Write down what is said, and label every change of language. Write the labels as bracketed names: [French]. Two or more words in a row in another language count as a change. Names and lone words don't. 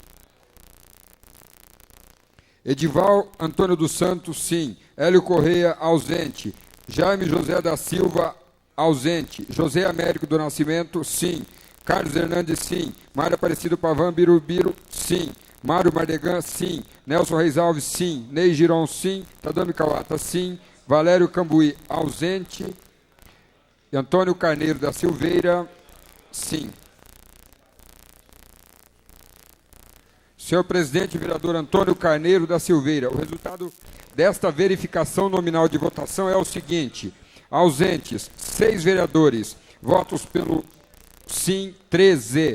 [Portuguese] Edival Antônio dos Santos, sim. Hélio Correia, ausente. Jaime José da Silva, ausente. José Américo do Nascimento, sim. Carlos Hernandes, sim. Mário Aparecido Pavan Birubiru, sim. Mário Mardegan, sim. Nelson Reis Alves, sim. Ney Giron, sim. Tadami Kawata, sim. Valério Cambuí, ausente. E Antônio Carneiro da Silveira, sim. Senhor presidente, vereador Antônio Carneiro da Silveira, o resultado desta verificação nominal de votação é o seguinte: ausentes, 6 vereadores, votos pelo sim, 13.